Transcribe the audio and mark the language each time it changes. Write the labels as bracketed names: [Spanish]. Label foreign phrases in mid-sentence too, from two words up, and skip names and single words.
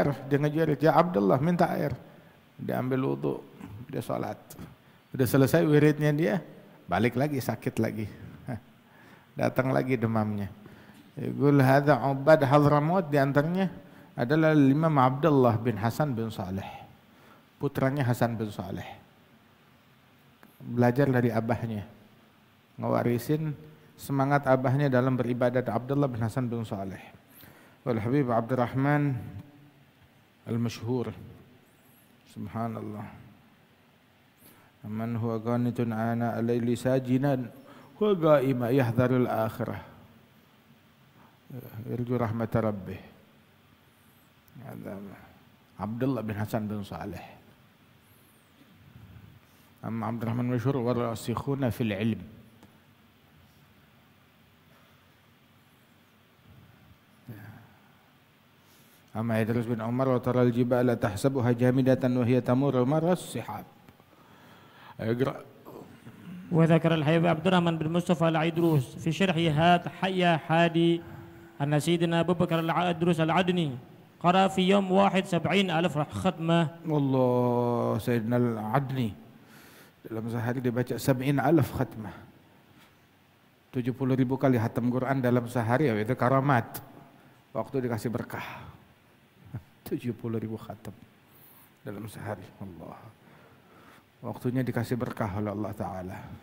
[Indonesian] Dia ngejerit, "Ya Abdullah, minta air." Dia ambil wudu, dia sholat. Udah selesai wiridnya dia, balik lagi sakit lagi. Datang lagi demamnya. [Arabic] يقول هذا عباد حضرموت, [Indonesian] di antaranya adalah Imam Abdullah bin Hasan bin Saleh. Putranya Hasan bin Saleh. Belajar dari abahnya. Ngewarisin semangat abahnya dalam beribadat Abdullah bin Hasan bin Saleh. [Arabic] والحبيب عبد الرحمن المشهور. Subhanallah. من هو قانت آناء الليل ساجدا وقائما يحذر الآخرة. يرجو رحمة ربه. Abdullah bin Hasan bin Saleh. أما عبد الرحمن مشهور والراسخون في العلم. أما إدريس بن عمر وترى الجبال تحسبها جامدة وهي تمر مر السحاب. Iqra. وذكر الحبيب عبد الرحمن بن مصطفى العيدروس في شرح هات حيا حادي أن سيدنا أبو بكر العيدروس العدني قرأ في يوم واحد 70,000 ختمة. [Indonesian] Allah, Sayyidina Al-Adni dalam sehari dia baca 70,000 khatmah. 70,000 kali khatam Quran dalam sehari, itu karamat. Waktu dikasih berkah. 70,000 khatam dalam sehari. Allah. Waktunya dikasih berkah oleh Allah Ta'ala.